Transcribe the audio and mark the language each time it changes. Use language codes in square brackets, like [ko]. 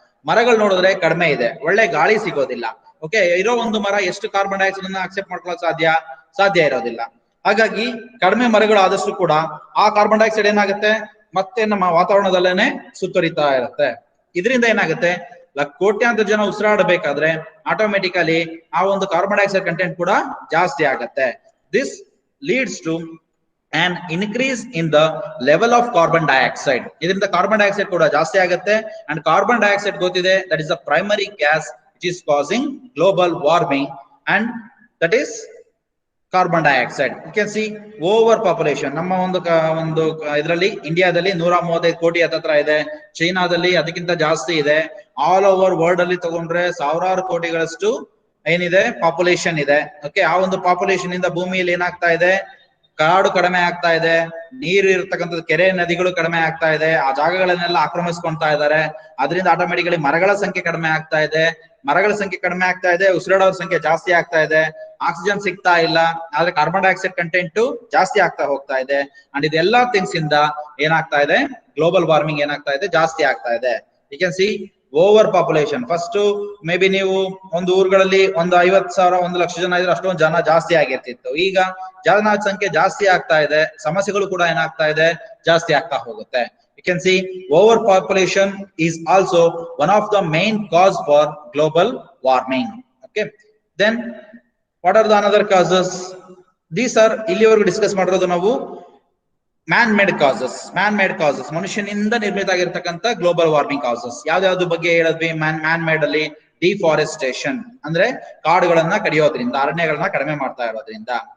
[kn] ಮರಗಳು ನೋಡಿದ್ರೆ ಕಡಿಮೆ ಇದೆ, ಒಳ್ಳೆ ಗಾಳಿ ಸಿಗೋದಿಲ್ಲ. ಓಕೆ, ಇರೋ ಒಂದು ಮರ ಎಷ್ಟು ಕಾರ್ಬನ್ ಡೈಆಕ್ಸೈಡ್ ಅನ್ನ ಅಕ್ಸೆಪ್ಟ್ ಮಾಡ್ಕೊಳ್ಳೋಕೆ ಸಾಧ್ಯ ಇರೋದಿಲ್ಲ. ಹಾಗಾಗಿ ಕಡಿಮೆ ಮರಗಳು ಆದಷ್ಟು ಕೂಡ ಆ ಕಾರ್ಬನ್ ಡೈಆಕ್ಸೈಡ್ ಏನಾಗುತ್ತೆ ಮತ್ತೆ ನಮ್ಮ ವಾತಾವರಣದಲ್ಲೇನೆ ಸುತ್ತುವರಿತಾ ಇರುತ್ತೆ. ಇದರಿಂದ ಏನಾಗುತ್ತೆ, ಕೋಟ್ಯಾಂತರ ಜನ ಉಸಿರಾಡಬೇಕಾದ್ರೆ ಆಟೋಮೆಟಿಕಲಿ ಆ ಒಂದು ಕಾರ್ಬನ್ ಡೈಆಕ್ಸೈಡ್ ಕಂಟೆಂಟ್ ಕೂಡ ಜಾಸ್ತಿ ಆಗುತ್ತೆ. [en] This leads to an increase in the level of carbon dioxide. [kn] ಇದರಿಂದ ಕಾರ್ಬನ್ ಡೈಆಕ್ಸೈಡ್ ಕೂಡ ಜಾಸ್ತಿ ಆಗುತ್ತೆ. [en] And carbon dioxide ಗೊತ್ತಿದೆ, that is the primary gas which is causing global warming, and that is carbon dioxide. You can see overpopulation. [kn] ನಮ್ಮ ಒಂದು ಇದರಲ್ಲಿ ಇಂಡಿಯಾದಲ್ಲಿ 135 ಕೋಟಿ ಹತ್ರ ಇದೆ, ಚೈನಾದಲ್ಲಿ ಅದಕ್ಕಿಂತ ಜಾಸ್ತಿ ಇದೆ. ಆಲ್ ಓವರ್ ವರ್ಲ್ಡ್ ಅಲ್ಲಿ ತಗೊಂಡ್ರೆ ಸಾವಿರಾರು ಕೋಟಿಗಳಷ್ಟು ಏನಿದೆ ಪಾಪ್ಯುಲೇಷನ್ ಇದೆ. ಓಕೆ, ಆ ಒಂದು ಪಾಪ್ಯುಲೇಷನ್ ಇಂದ ಭೂಮಿಯಲ್ಲಿ ಏನಾಗ್ತಾ ಇದೆ, ಕಾಡು ಕಡಿಮೆ ಆಗ್ತಾ ಇದೆ, ನೀರು ಇರತಕ್ಕಂಥದ್ದು ಕೆರೆ ನದಿಗಳು ಕಡಿಮೆ ಆಗ್ತಾ ಇದೆ, ಆ ಜಾಗಗಳನ್ನೆಲ್ಲ ಆಕ್ರಮಿಸ್ಕೊಂತಾ ಇದ್ದಾರೆ. ಅದರಿಂದ ಆಟೋಮೆಟಿಕಲಿ ಮರಗಳ ಸಂಖ್ಯೆ ಕಡಿಮೆ ಆಗ್ತಾ ಇದೆ. ಮರಗಳ ಸಂಖ್ಯೆ ಕಡಿಮೆ ಆಗ್ತಾ ಇದೆ, ಉಸಿರಾಡೋರ ಸಂಖ್ಯೆ ಜಾಸ್ತಿ ಆಗ್ತಾ ಇದೆ, ಆಕ್ಸಿಜನ್ ಸಿಗ್ತಾ ಇಲ್ಲ, ಆದ್ರೆ ಕಾರ್ಬನ್ ಡೈಆಕ್ಸೈಡ್ ಕಂಟೆಂಟ್ ಜಾಸ್ತಿ ಆಗ್ತಾ ಹೋಗ್ತಾ ಇದೆ. ಅಂಡ್ ಇದೆಲ್ಲಾ ಥಿಂಗ್ಸ್ ಇಂದ ಏನಾಗ್ತಾ ಇದೆ, ಗ್ಲೋಬಲ್ ವಾರ್ಮಿಂಗ್ ಏನಾಗ್ತಾ ಇದೆ, ಜಾಸ್ತಿ ಆಗ್ತಾ ಇದೆ. [en] You can see overpopulation. [kn] First may be ನೀವು ಒಂದು ಊರುಗಳಲ್ಲಿ ಒಂದು 50,000 1 ಲಕ್ಷ ಜನ ಇದ್ರೆ ಅಷ್ಟೊಂದು ಜನ ಜಾಸ್ತಿ ಆಗಿರ್ತಿತ್ತು. ಈಗ ಜನ ಸಂಖ್ಯೆ ಜಾಸ್ತಿ ಆಗ್ತಾ ಇದೆ, ಸಮಸ್ಯೆಗಳು ಕೂಡ ಏನಾಗ್ತಾ ಇದೆ, ಜಾಸ್ತಿ ಆಗ್ತಾ ಹೋಗುತ್ತೆ. [en] You can see overpopulation is also one of the main cause for global warming. Okay, then what are the another causes? These are [kn] ಇಲ್ಲಿವರೆಗೂ ಡಿಸ್ಕಸ್ ಮಾಡಿರೋದು ನಾವು ಮ್ಯಾನ್ ಮೇಡ್ ಕಾಸಸ್, ಮನುಷ್ಯನಿಂದ ನಿರ್ಮಿತ ಆಗಿರ್ತಕ್ಕಂಥ ಗ್ಲೋಬಲ್ ವಾರ್ಮಿಂಗ್ ಕಾಸಸ್. ಯಾವ್ದಾವ್ದು ಬಗ್ಗೆ ಹೇಳಿದ್ವಿ? ಮ್ಯಾನ್ ಮೇಡ್ ಅಲ್ಲಿ deforestation ಅಂದ್ರೆ ಕಾಡುಗಳನ್ನ ಕಡಿಯೋದ್ರಿಂದ, ಅರಣ್ಯಗಳನ್ನ ಕಡಿಮೆ ಮಾಡ್ತಾ ಇರೋದ್ರಿಂದ.